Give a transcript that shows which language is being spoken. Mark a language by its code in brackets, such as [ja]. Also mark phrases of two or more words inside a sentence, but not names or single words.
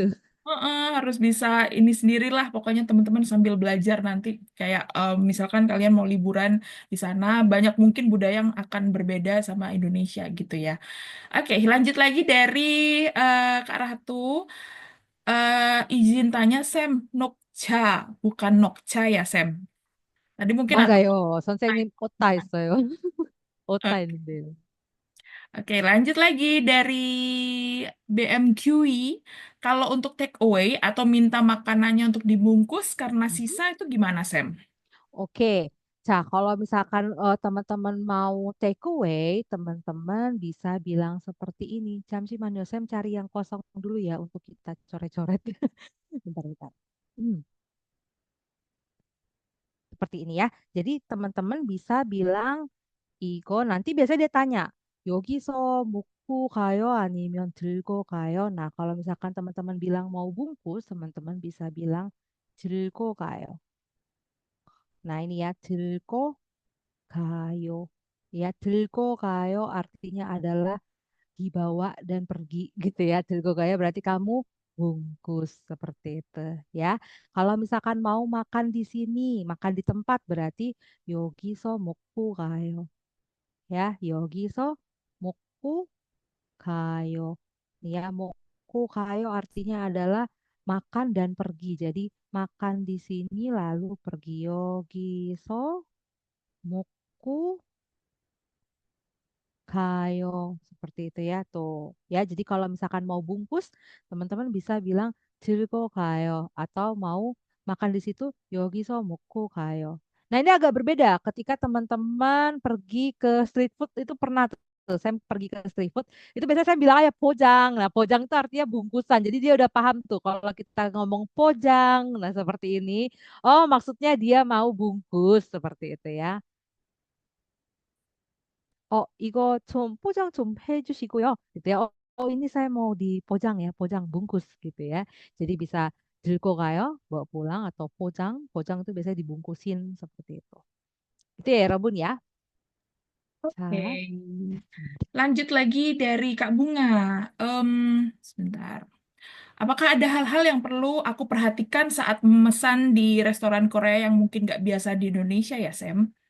[id] harus bisa ini sendirilah pokoknya teman-teman sambil belajar nanti kayak misalkan kalian mau liburan di sana banyak mungkin budaya yang akan berbeda sama Indonesia gitu ya. Oke, lanjut lagi dari Kak Ratu. Izin tanya Sam, Nokcha bukan Nokcha ya Sam. Tadi mungkin agak [ko] 맞아요. 선생님 오타 있어요. 오타 [id] Oke, [ko] 있는데요. [id] oke, lanjut lagi dari BMQI. Kalau untuk [en] take away [id] atau minta makanannya untuk dibungkus karena Mhm. sisa itu gimana Sam? Oke. Kalau misalkan teman-teman mau [en] take away, [id] teman-teman bisa bilang seperti ini. 잠시만요, Sam cari yang kosong dulu ya untuk kita coret-coret. Bentar-bentar. Hmm, seperti ini ya. Jadi teman-teman bisa bilang 이거 nanti biasanya dia tanya, [ko] 여기서 먹고 가요? 아니면 들고 가요? [id] Nah, kalau misalkan teman-teman bilang mau bungkus, teman-teman bisa bilang [ko] 들고 가요. [id] Nah, ini ya, [ko] 들고 가요. [id] Ya, [ko] 들고 가요 [id] artinya adalah dibawa dan pergi gitu ya. [ko] 들고 가요 [id] berarti kamu bungkus seperti itu ya. Kalau misalkan mau makan di sini, makan di tempat berarti [ko] 여기서 먹고 가요. Ya, 여기서 먹고 가요. [id] Ya, [ko] 먹고 가요 [id] artinya adalah makan dan pergi. Jadi makan di sini lalu pergi. [ko] 여기서 먹고 kayo [id] seperti itu ya tuh. Ya, jadi kalau misalkan mau bungkus, teman-teman bisa bilang [ko] 들고 kayo [id] atau mau makan di situ [ko] 여기서 먹고 kayo. [id] Nah, ini agak berbeda ketika teman-teman pergi ke [en] street food [id] itu pernah tuh. Saya pergi ke [en] street food [id] itu biasanya saya bilang ya pojang. Nah, pojang itu artinya bungkusan. Jadi dia udah paham tuh kalau kita ngomong pojang. Nah, seperti ini. Oh, maksudnya dia mau bungkus seperti itu ya. [ko] 이거 좀 포장 좀 해주시고요. [id] gitu ya. Ini saya mau di pojang ya, pojang bungkus gitu ya. Jadi bisa [ko] 들고 가요, [id] bawa pulang atau pojang. Pojang itu biasanya dibungkusin seperti itu. Itu ya, Rabun ya. Oke. [ko] 자, [id] Lanjut lagi dari Kak Bunga. Em, Sebentar. Apakah ada hal-hal yang perlu aku perhatikan saat memesan di restoran Korea yang mungkin nggak biasa di Indonesia ya, Sam?